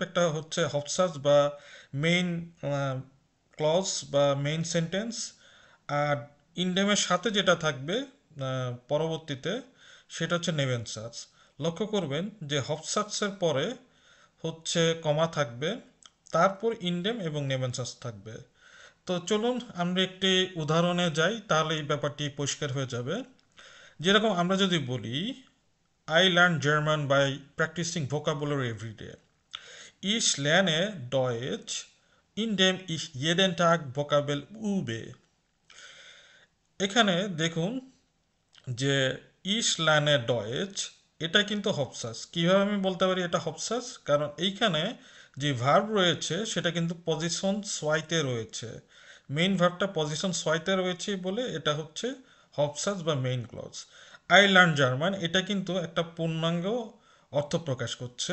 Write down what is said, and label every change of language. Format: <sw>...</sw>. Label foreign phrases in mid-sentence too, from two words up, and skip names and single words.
<bn>একটা হচ্ছে হফসাস বা</bn> <en>main clause</en> <bn>বা</bn> <en>main sentence,</en> <bn>আর ইনডেমের সাথে যেটা থাকবে পরবর্তীতে, সেটা হচ্ছে নেভেনসাস। লক্ষ্য করবেন যে হফসাসের পরে হচ্ছে কমা থাকবে, তারপর ইনডেম এবং নেভেনসাস থাকবে। তো চলুন আমরা একটি উদাহরণে যাই, তাহলে এই ব্যাপারটি পরিষ্কার হয়ে যাবে। যেরকম আমরা যদি বলি,</bn> <en>I learn German by practicing vocabulary every day.</en> <de>Ich lerne Deutsch, indem ich jeden Tag Vokabel übe.</de> <bn>এখানে দেখুন যে</bn> <de>ich lerne Deutsch,</de> <bn>এটা কিন্তু হপসাস। কিভাবে আমি বলতে পারি এটা হপসাস? কারণ এইখানে যে ভার্ব রয়েছে সেটা কিন্তু</bn> <de>Position zweiতে</de> <bn>রয়েছে।</bn> <en>main verbটা</en> <de>Position zweiতে</de> <bn>রয়েছে বলে এটা হচ্ছে হপসাস বা</bn> <en>main clause. I learn German,</en> <bn>এটা কিন্তু একটা পূর্ণাঙ্গ অর্থ প্রকাশ করছে।</bn>